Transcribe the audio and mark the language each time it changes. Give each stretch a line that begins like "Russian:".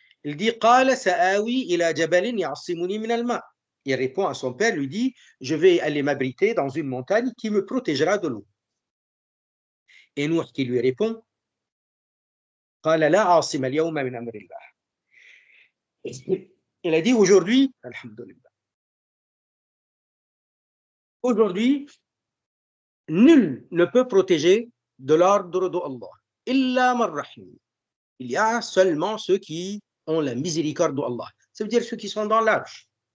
French: Il dit
Arabic: قال سآوي إلى جبل يعصمني من الماء.
French: Il répond à son père, lui dit je vais aller m'abriter dans une montagne qui me protégera de l'eau. Et Nuh qui lui répond
Arabic: قال لا عاصم اليوم من أمر الله.
French: Il a dit aujourd'hui, alhamdulillah, aujourd'hui, nul ne peut protéger de l'ordre d'Allah.
Arabic: Illa man rahim.
French: Il y a seulement ceux qui ont la miséricorde d'Allah. Ça veut dire ceux qui sont dans l'arche.